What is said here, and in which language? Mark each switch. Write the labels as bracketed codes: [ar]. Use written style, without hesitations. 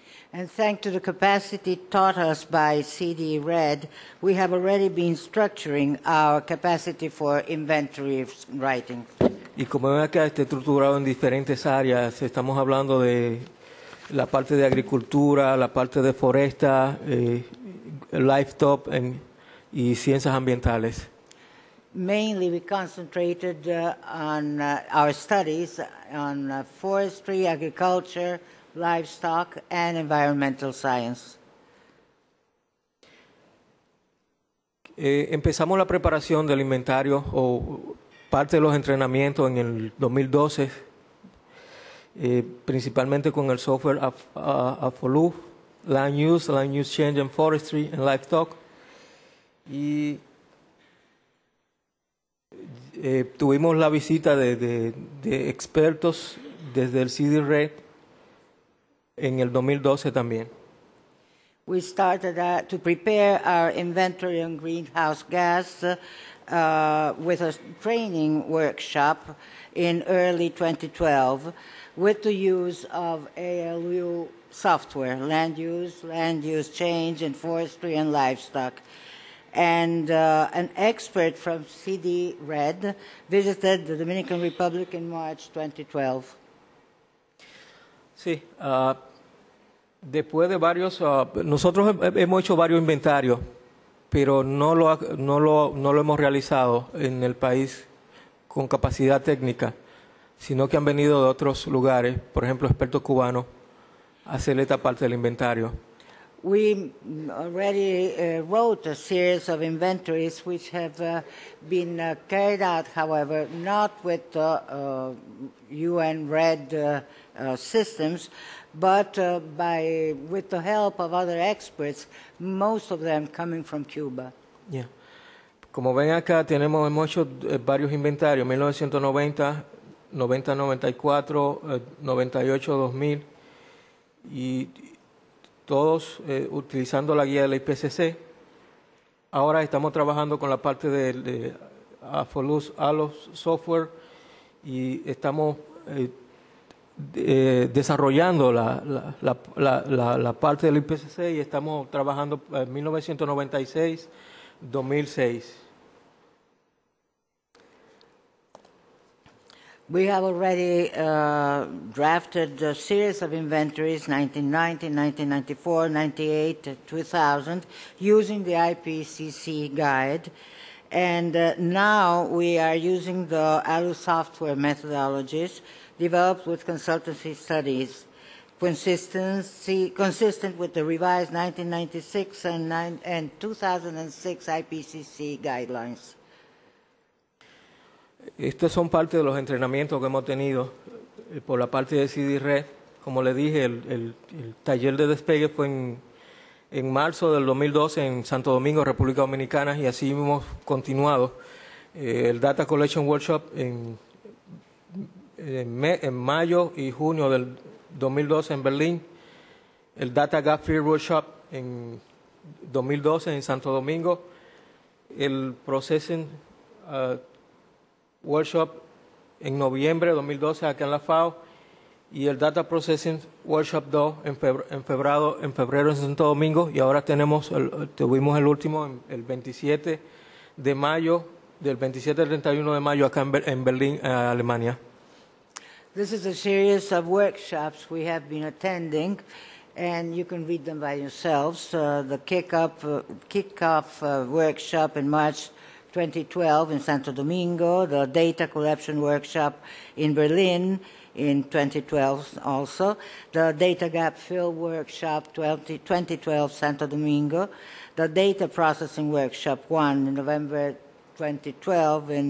[en] And thanks to the capacity taught us by REDD, we have already been structuring our capacity for inventory writing. [es] Y como ven acá, está estructurado en diferentes áreas. Estamos hablando de la parte de agricultura, la parte de foresta, livestock y ciencias ambientales. [en] Mainly, we concentrated on our studies on forestry, agriculture, livestock, and environmental science. [es] Empezamos la preparación del inventario o parte de los entrenamientos en el 2012, principalmente con el software AFOLU, Land Use Change and Forestry and Livestock. Y tuvimos la visita de expertos desde el REDD en el 2012 también. [en] We started to prepare our inventory on greenhouse gas with a training workshop in early 2012 with the use of AFOLU software, land use change and forestry and livestock. And an expert from REDD visited the Dominican Republic in March 2012. [es] Sí, después de varios, nosotros hemos hecho varios inventarios, pero no lo hemos realizado en el país con capacidad técnica, sino que han venido de otros lugares, por ejemplo, expertos cubanos, a hacer esta parte del inventario. [en] We already wrote a series of inventories which have been carried out, however, not with UN REDD systems, but with the help of other experts, most of them coming from Cuba. Yeah. [es] Como ven acá, hemos hecho varios inventarios, 1990, 90-94, 98-2000, y todos utilizando la guía de la IPCC. Ahora estamos trabajando con la parte de AFOLU software y estamos desarrollando la parte del IPCC y estamos trabajando en 1996-2006. [en] We have already drafted a series of inventories, 1990, 1994, 98, 2000, using the IPCC guide. And now we are using the ALU software methodologies developed with consultancy studies, consistent with the revised 1996 and 2006 IPCC guidelines. [es] Estos son parte de los entrenamientos que hemos tenido por la parte de CD-REDD. Como le dije, el taller de despegue fue en marzo del 2012 en Santo Domingo, República Dominicana, y así hemos continuado. El Data Collection Workshop en mayo y junio del 2012 en Berlín. El Data Gap Field Workshop en 2012 en Santo Domingo. El Processing Workshop en noviembre de 2012 acá en la FAO y el Data Processing Workshop 2 en febrero en Santo Domingo, y ahora tuvimos el último el 27 de mayo, del 27 al 31 de mayo acá en Berlín, Alemania. [en] This is a series of workshops we have been attending, and you can read them by yourselves. The kickoff workshop in March 2012 in Santo Domingo, the data collection workshop in Berlin in 2012 also, the data gap fill workshop 2012 Santo Domingo, the data processing workshop 1 in November 2012